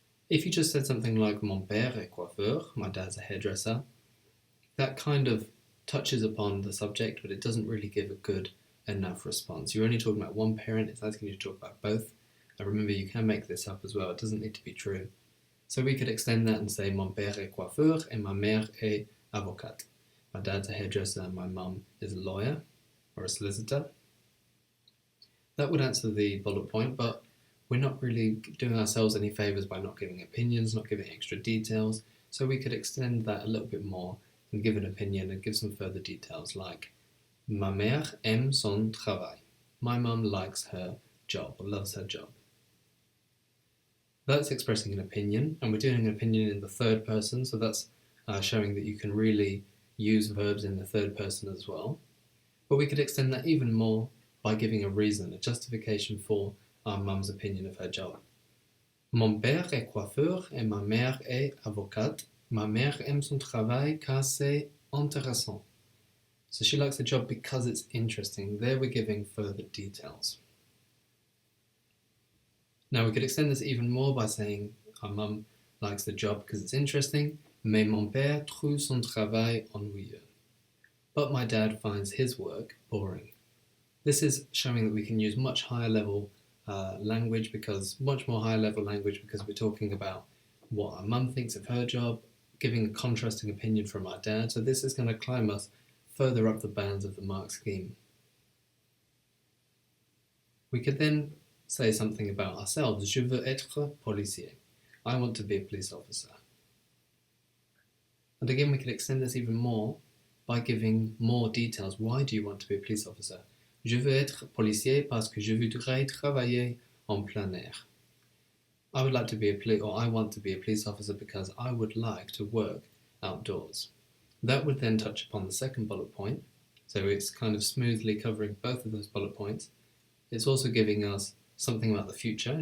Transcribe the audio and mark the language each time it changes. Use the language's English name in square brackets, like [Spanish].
[English] If you just said something like [French] mon père est coiffeur, [English] my dad's a hairdresser, that kind of touches upon the subject, but it doesn't really give a good enough response. You're only talking about one parent, it's asking you to talk about both. And remember, you can make this up as well, it doesn't need to be true. So we could extend that and say [French] mon père est coiffeur et ma mère est avocate. [English] My dad's a hairdresser and my mum is a lawyer or a solicitor. That would answer the bullet point, but we're not really doing ourselves any favours by not giving opinions, not giving extra details, so we could extend that a little bit more and give an opinion and give some further details like [French] ma mère aime son travail. [English] My mum likes her job or loves her job. That's expressing an opinion, and we're doing an opinion in the third person, so that's showing that you can really use verbs in the third person as well. But we could extend that even more by giving a reason, a justification for our mum's opinion of her job. [French] Mon père est coiffeur et ma mère est avocate. Ma mère aime son travail car c'est intéressant. [English] So she likes the job because it's interesting. There we're giving further details. Now we could extend this even more by saying our mum likes the job because it's interesting, [French] mais mon père trouve son travail ennuyeux. [English] But my dad finds his work boring. This is showing that we can use much higher level language, much more higher level language because we're talking about what our mum thinks of her job, giving a contrasting opinion from our dad. So this is going to climb us further up the bands of the mark scheme. We could then say something about ourselves. [French] Je veux être policier. [English] I want to be a police officer. And again, we could extend this even more by giving more details. Why do you want to be a police officer? [French] Je veux être policier parce que je voudrais travailler en plein air. [English] I would like to be I want to be a police officer because I would like to work outdoors. That would then touch upon the second bullet point. So it's kind of smoothly covering both of those bullet points. It's also giving us something about the future.